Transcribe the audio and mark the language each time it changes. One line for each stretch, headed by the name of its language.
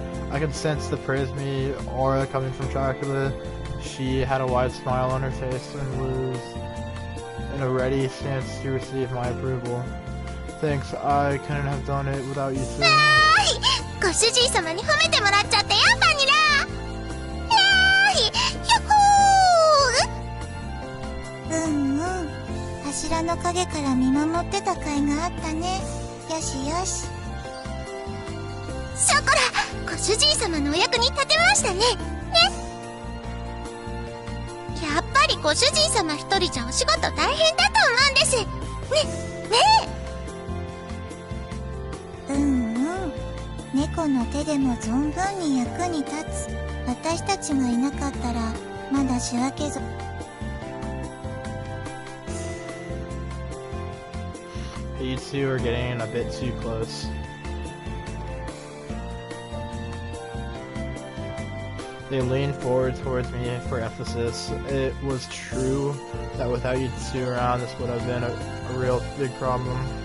English: I could sense the praise me aura coming from Dracula. She had a wide smile on her face and was in a ready stance to receive my approval. Thanks, I couldn't have done it without you two.
Japanese: ご主人様に褒めてもらっちゃったよ、バニラ。柱の陰から見守ってた甲斐があったね。よしよし。ショコラ、ご主人様のお役に立てましたね。やっぱりご主人様一人じゃお仕事大変だと思うんです。ねえ。猫の手でも存分に役に立つ。私たちがいなかったらまだ仕分けぞ。
English: You two are getting a bit too close. They leaned forward towards me for emphasis. It was true that without you two around, this would have been a real big problem.